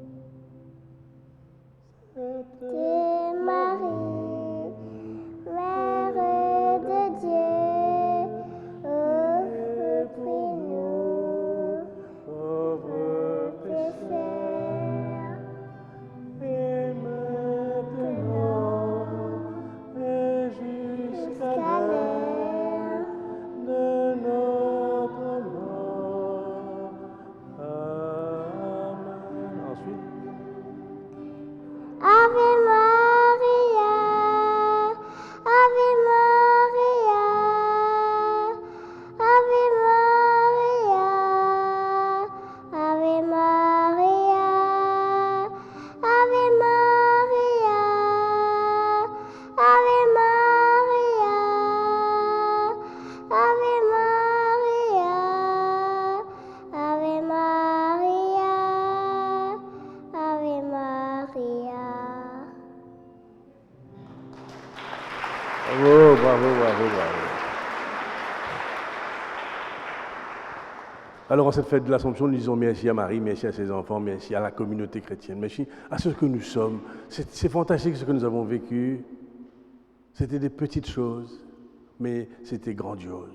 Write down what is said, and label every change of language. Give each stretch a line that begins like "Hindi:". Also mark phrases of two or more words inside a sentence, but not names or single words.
French: Sainte Marie, Mère de Dieu, prie-nous, pauvres pécheurs, et maintenant, et jusqu'à l'heure de notre mort. Amen. Ensuite.
Latin: Ave Maria, Ave Maria, Ave Maria, Ave Maria, Ave Maria, Ave Maria, Ave Maria, Ave Maria, Ave Maria.
French: Bravo. Alors, en cette fête de l'Assomption, nous disons merci à Marie, merci à ses enfants, merci à la communauté chrétienne, merci à ce que nous sommes. C'est fantastique ce que nous avons vécu. C'était des petites choses, mais c'était grandiose.